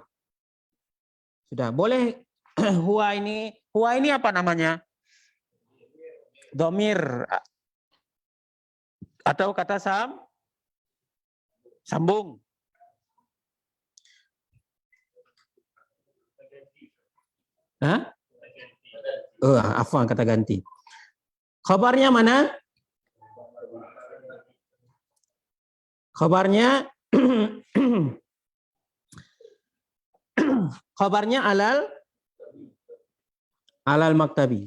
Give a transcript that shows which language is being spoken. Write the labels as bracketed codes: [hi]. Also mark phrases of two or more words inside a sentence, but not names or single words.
[id] Sudah, boleh huwa ini apa namanya? Dhamir atau kata sambung. Hah? Afwan, kata ganti. Khabarnya mana? [ar] Khabarnya على المكتب.